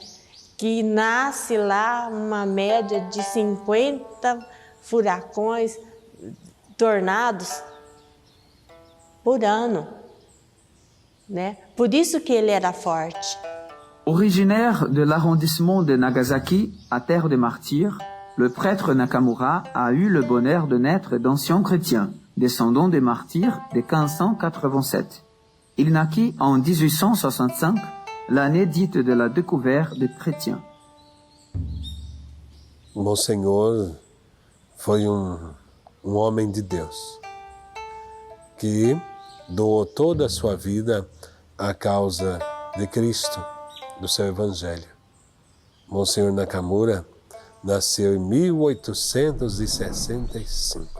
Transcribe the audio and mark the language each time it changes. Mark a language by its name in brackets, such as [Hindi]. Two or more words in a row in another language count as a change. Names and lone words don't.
[Portuguese] Que nasce lá uma média de 50 furacões, tornados por ano, né? Por isso que ele era forte. [French] Originaire de l'arrondissement de Nagasaki, à terre des martyrs, le prêtre Nakamura a eu le bonheur de naître d'anciens chrétiens, descendants des martyrs de 1587. Il naquit en 1865, l'année dite de la découverte des chrétiens. [Portuguese] Monsenhor foi homem de Deus, que doou toda a sua vida à causa de Cristo, do seu Evangelho. Monsenhor Nakamura nasceu em 1865.